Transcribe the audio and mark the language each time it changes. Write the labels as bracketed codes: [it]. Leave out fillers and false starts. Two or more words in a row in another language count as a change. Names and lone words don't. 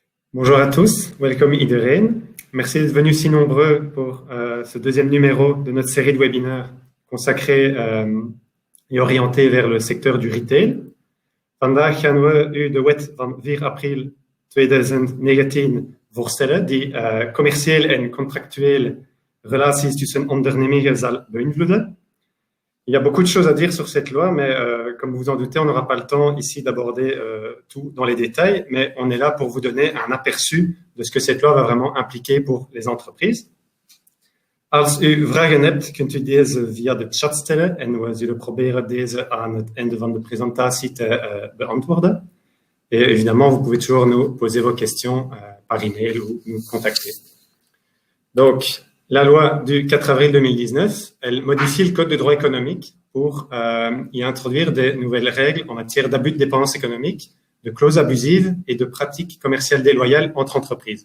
[fr] Bonjour à tous, welcome iedereen. Merci d'être venus si nombreux pour ce deuxième numéro de notre série de webinaires consacrée et orientée vers le secteur du retail. [nl] Vandaag gaan we u de wet van 4 april 2019 voorstellen die commerciële en contractuele relaties tussen ondernemingen zal beïnvloeden. [fr] Il y a beaucoup de choses à dire sur cette loi, mais comme vous vous en doutez, on n'aura pas le temps ici d'aborder tout dans les détails, mais on est là pour vous donner un aperçu de ce que cette loi va vraiment impliquer pour les entreprises. [nl] Als u vragen hebt, kunt u deze via de chat stellen en we zullen proberen deze aan het einde van de presentatie te beantwoorden. [fr] Et évidemment, vous pouvez toujours nous poser vos questions par email ou nous contacter. Donc, la loi du 4 avril 2019, elle modifie le code de droit économique pour y introduire des nouvelles règles en matière d'abus de dépenses économiques, de clauses abusives et de pratiques commerciales déloyales entre entreprises.